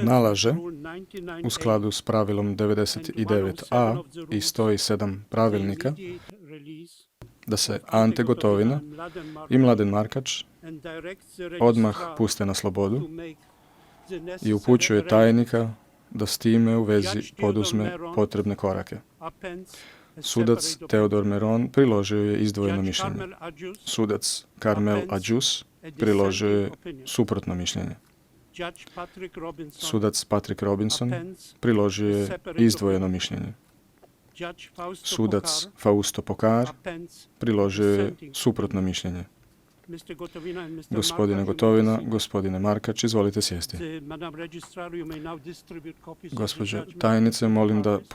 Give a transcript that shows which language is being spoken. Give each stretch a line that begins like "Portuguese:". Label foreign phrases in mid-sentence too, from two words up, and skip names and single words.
Croatian: Nalaže
English: with Rule 99A
Croatian: u skladu s pravilom 99a i 107 pravilnika
English: the immediate release
Croatian: da se
English: of Ante Gotovina and Mladen
Croatian: i Markač Mladen Markač
English: and directs the
Croatian: odmah
English: registrar
Croatian: puste na
English: to
Croatian: slobodu
English: make the
Croatian: i
English: necessary
Croatian: upućuje
English: arrangements.
Croatian: tajnika da s time u vezi
English: Judge Theodor
Croatian: poduzme
English: Meron
Croatian: potrebne korake.
English: Appends a
Croatian: Sudac
English: separate
Croatian: Teodor
English: opinion.
Croatian: Meron priložio je izdvojeno
English: Judge
Croatian: mišljenje.
English: Carmel Adjus
Croatian: Sudac Carmel
English: appends
Croatian: Adjus
English: a
Croatian: priložio je
English: dissenting opinion.
Croatian: suprotno mišljenje.
English: Judge Patrick Robinson
Croatian: Sudac Patrick Robinson
English: appends
Croatian: priložio je
English: separate
Croatian: izdvojeno
English: opinion.
Croatian: mišljenje.
English: Judge Fausto
Croatian: Sudac Pokar Fausto Pokar
English: appends
Croatian: priložio je
English: dissenting
Croatian: suprotno mišljenje.
English: Mr. Gotovina and Mr.
Croatian: Gospodine Markač,
English: you may
Croatian: Gotovina,
English: proceed.
Croatian: gospodine Markač, izvolite sjesti.
English: Madam Registrar, you may now distribute copies of the
Croatian: Gospođo
English: judgment
Croatian: tajnice, molim da
English: parties.